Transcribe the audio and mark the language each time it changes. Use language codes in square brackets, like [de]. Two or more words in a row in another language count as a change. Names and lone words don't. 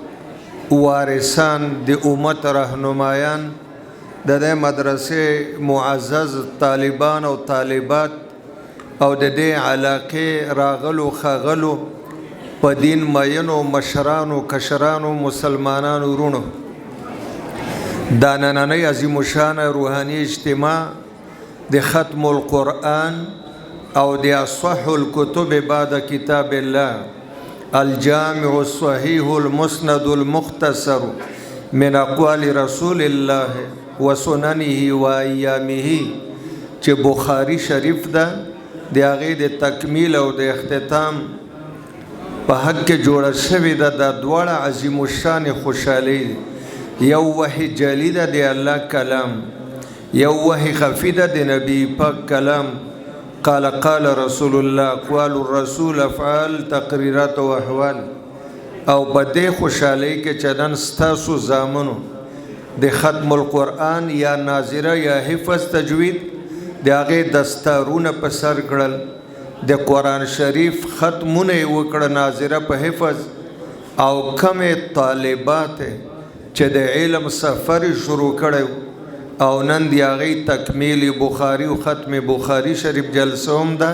[ps] وارثان د امت رهنمایان د دې مدرسې معزز طالبان او طالبات او د دې علاقې راغلو خغلو په دین مینو مشرانو کشرانو مسلمانانو ورونو دا نننۍ عظیم الشان روحاني اجتماع د [ar] ختم القرآن [ps] او د [ar] اصح الكتب بعد کتاب الله الجامع الصحيح المسند المختصر من اقوال رسول الله وسننه وأيامه [ps] چې بخاری شریف ده د هغې د تکمیل او د اختتام په حق کې جوړه شوې ده. دا دواړه عظیم الشان خوشحالي یو وحی جلی ده د الله کلام، یو وحی خفی ده د نبی پاک کلام. [ar] قال قال رسول الله، اقوال الرسول، افعال، [ps] تقریرات او احوال. او په دې خوشحالۍ کې چې نن ستاسو زامنو د [ar] ختم القرآن [ps] یا ناظره یا حفظ تجوید د هغې دستارونه په سر کړل، د قرآن شریف ختمونه یې وکړه ناظره په حفظ، او کمې طالبات چې د علم سفر شروع کړی او نن د هغې تکمیل بخاري او ختم بخاري شریف جلسه هم ده.